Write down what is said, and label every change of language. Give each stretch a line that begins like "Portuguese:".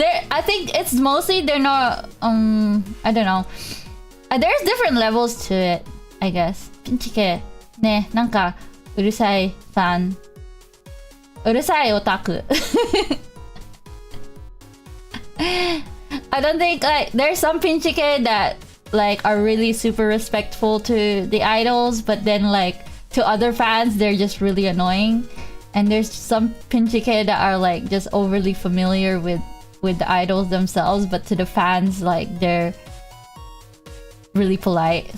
English: I think it's mostly they're not I don't know. There's different levels to it, I guess.
Japanese: Pinchike ね、なんかうるさいファン、うるさいオタク。
English: I don't think like there's some pinchike that like are really super respectful to the idols, but then like to other fans they're just really annoying. And there's some pinchike that are like just overly familiar with the idols themselves, but to the fans like they're really polite.